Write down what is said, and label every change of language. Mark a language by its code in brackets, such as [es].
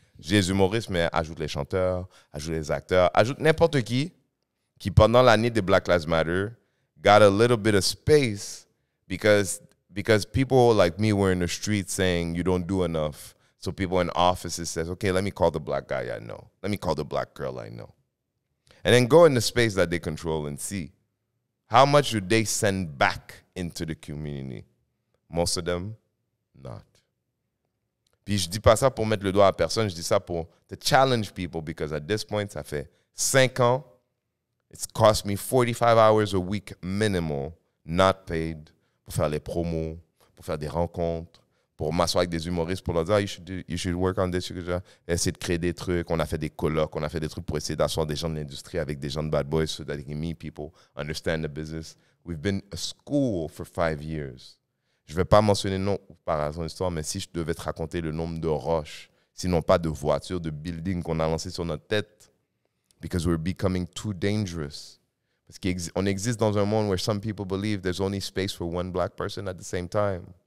[fr] J'ai les humoristes, mais ajoute les chanteurs, ajoute les acteurs, ajoute n'importe qui pendant l'année de Black Lives Matter [en] got a little bit of space because people like me were in the street saying you don't do enough. So people in offices says, okay, let me call the black guy I know. Let me call the black girl I know. And then go in the space that they control and see how much do they send back into the community. Most of them, not. [fr] Puis je dis pas ça pour mettre le doigt à personne, je dis ça pour [en] to challenge people because at this point, [fr] ça fait 5 ans, [en] it's cost me 45 hours a week minimum, not paid, [fr] pour faire les promos, pour faire des rencontres, pour m'asseoir avec des humoristes, pour leur dire, [en] you should work on this, [fr] essayer de créer des trucs. On a fait des colloques, on a fait des trucs pour essayer d'asseoir des gens de l'industrie avec des gens de Bad Boys [en] so that they can meet people, understand the business. We've been a school for 5 years. [fr] Je ne vais pas mentionner non par raison d'histoire, mais si je devais te raconter le nombre de roches, sinon pas de voitures, de buildings qu'on a lancés sur notre tête, [en] because we're becoming too dangerous. [fr] Parce qu'on existe dans un monde [en] where some people believe there's only space for one black person at the same time.